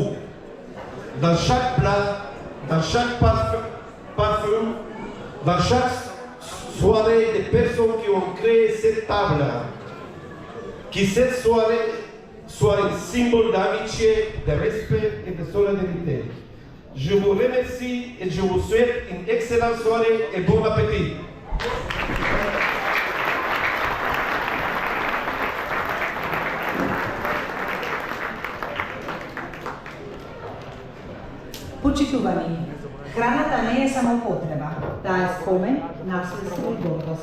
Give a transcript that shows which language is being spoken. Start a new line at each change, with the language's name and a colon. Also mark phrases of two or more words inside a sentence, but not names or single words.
French: Dans chaque plat, dans chaque parfum, dans chaque soirée, des personnes qui ont créé cette table, qui cette soirée soit un symbole d'amitié, de respect et de solidarité. Je vous remercie et je vous souhaite une excellente soirée et bon appétit.
Macedonian: Почитувани, храната не е само потреба, таа е спомен, наследство и гордост.